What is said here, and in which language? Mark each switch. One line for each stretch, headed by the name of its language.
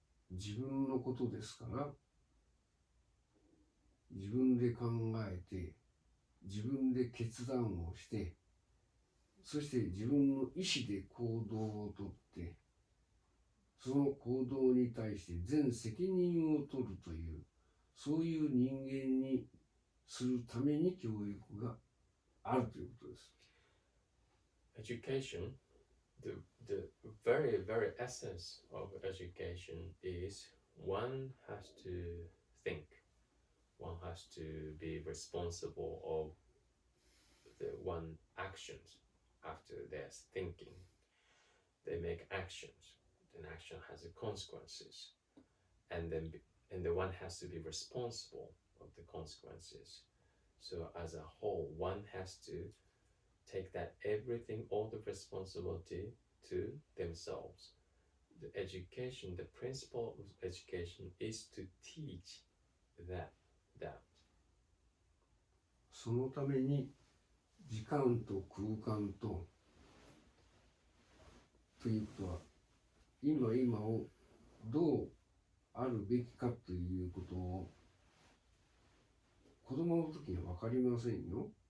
Japanese: 自分のことですから、自分で考えて、自分で決断をして、そして自分の意思で行動をとって、その行動に対して全責任を取るという、そういう人間にするために教育があるということです。
English: Education, the very, very essence of education is one has to think. One has to be responsible of the one actions after their thinking. They make actions. An action has consequences, and the one has to be responsible of the consequences. So as a whole, one has to take that everything, all the responsibility to themselves. The education, the principle of education is to teach that.
Japanese: そのために時間と空間ということは、今をどうあるべきかということを子供の時には分かりませんよ。